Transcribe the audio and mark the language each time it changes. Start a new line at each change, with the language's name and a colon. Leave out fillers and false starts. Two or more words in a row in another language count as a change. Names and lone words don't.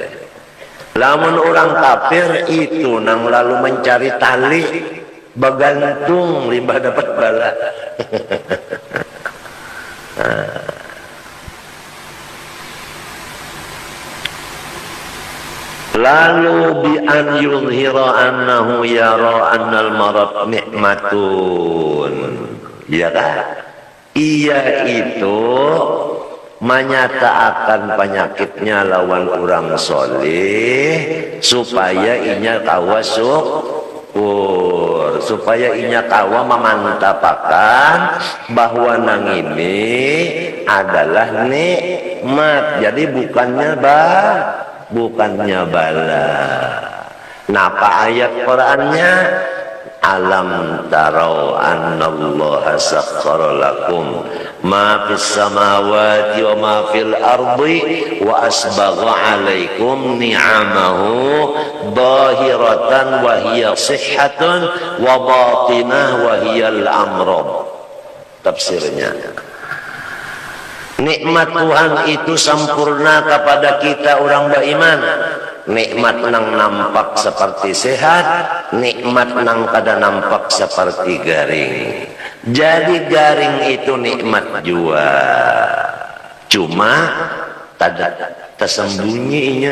Banjar: Lamun orang kafir itu nang lalu mencari tali, bergantung limbah dapat bala.
Arabic: Lalu بأن يظهر أنه يرى أن المرض نعمة.
Banjar: Ya kan? Ia itu menyatakan penyakitnya lawan orang soleh supaya inya kawa syukur, supaya inya kawa memantapakan bahwa nang ini adalah nikmat. Jadi bukannya bala. Napa ayat Qur'annya?
Arabic: ألم تروا أن الله سخر لكم ما في السماوات وما في الأرض وأسبغ عليكم نعمه ظاهرة وهي الصحة وباطنة وهي الأمراض.
Indonesian: Tafsirnya, nikmat Tuhan itu sempurna kepada kita orang beriman.
Banjar: Nikmat nang nampak seperti sehat, nikmat nang kada nampak seperti garing. Jadi garing itu nikmat jua, cuma tada tersembunyinya.